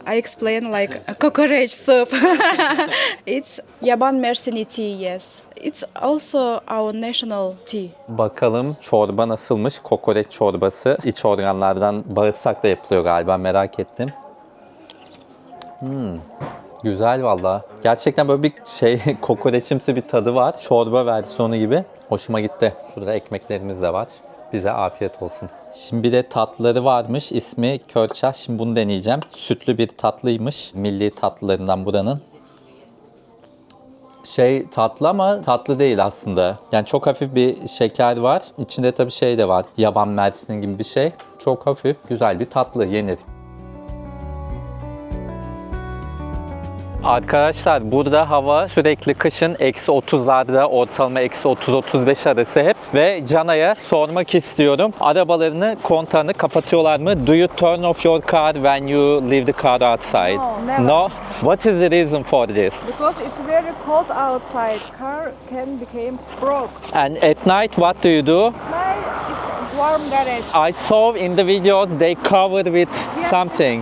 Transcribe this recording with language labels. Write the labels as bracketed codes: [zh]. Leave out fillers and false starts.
[en] I explain like a cockroach soup. It's [tr] yaban mersini [en] tea, yes. It's also our national tea. [tr] Bakalım çorba nasılmış? Kokoreç çorbası. İç organlardan bağırsakla yapılıyor galiba, merak ettim. Güzel valla. Gerçekten böyle bir kokoreçimsi bir tadı var. Çorba versiyonu gibi. Hoşuma gitti. Şurada ekmeklerimiz de var. Bize afiyet olsun. Şimdi bir de tatlıları varmış. İsmi Körçah. Şimdi bunu deneyeceğim. Sütlü bir tatlıymış. Milli tatlılarından buranın. Tatlı ama tatlı değil aslında. Yani çok hafif bir şeker var. İçinde tabii de var. Yaban mersini gibi bir şey. Çok hafif, güzel bir tatlı, yenir. Arkadaşlar burada hava sürekli kışın eksi 30'larda, ortalama eksi 30-35 arası hep. Ve Cana'ya sormak istiyorum. Arabalarını, kontağını kapatıyorlar mı? [en] Do you turn off your car when you leave the car outside? No, never. No? What is the reason for this? Because it's very cold outside. Car can become broke. And at night what do you do? My it's warm garage. I saw in the videos they covered with something.